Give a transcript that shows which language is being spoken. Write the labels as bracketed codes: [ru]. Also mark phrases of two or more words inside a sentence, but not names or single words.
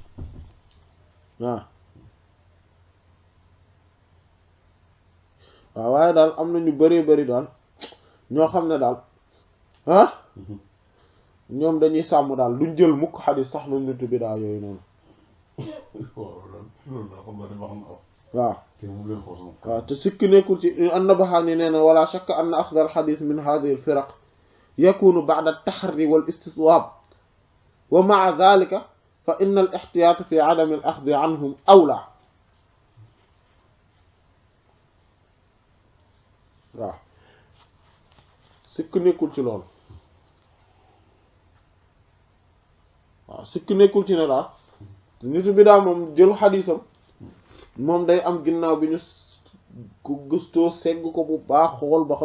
[wo] waaw waaye daal am na ñu bëree bëri daal ñoo xam ne daal ñoom dañuy sàmm daal duñ jël mukk xadis sax na nitu bidaa yooyu noonu waaw waaw te sikki nekkul ci an-Nabahani nee na [ar] ولا شك أن أخذ الحديث من هذه الفرق يكون بعد التحري والاستصواب ومع ذلك فإن الاحتياط في عدم الأخذ عنهم أولى [wo] waaw sikki nekkul ci loolu waaw sikki nekkul ci ne daal nitu bi daal moom jël xadisam moom day am ginnaaw bi ñu ko gëstoo segg ko bu baax xool ba